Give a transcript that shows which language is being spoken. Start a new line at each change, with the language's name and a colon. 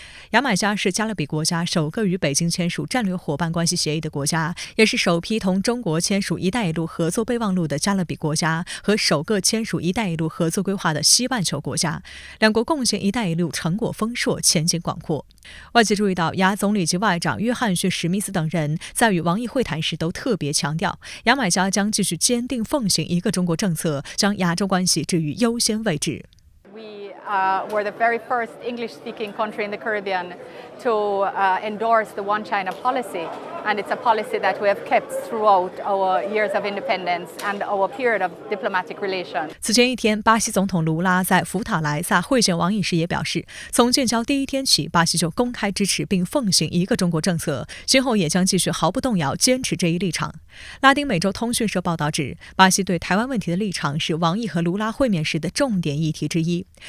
Chinese: 牙买加是加勒比国家首个与北京签署战略伙伴关系协议的国家，也是首批同中国签署“一带一路”合作备忘录的加勒比国家和首个签署“一带一路”合作规划的西半球国家。两国贡献“一带一路”成果丰硕，前景广阔。外界注意到，牙总理及外长约翰逊·史密斯等人在与王毅会谈时都特别强调，牙买加将继续坚定奉行一个中国政策，将亚洲关系置于优先位置。
English: We're the very first English-speaking country in the Caribbean to endorse the One China policy, and it's a policy that we have kept throughout our years of independence and our period of diplomatic relations.
Chinese: 此前一天，巴西总统卢拉在福塔莱萨会见王毅时也表示，从建交第一天起，巴西就公开支持并奉行一个中国政策，今后也将继续毫不动摇坚持这一立场。拉丁美洲通讯社报道指，巴西对台湾问题的立场是王毅和卢拉会面时的重点议题之一。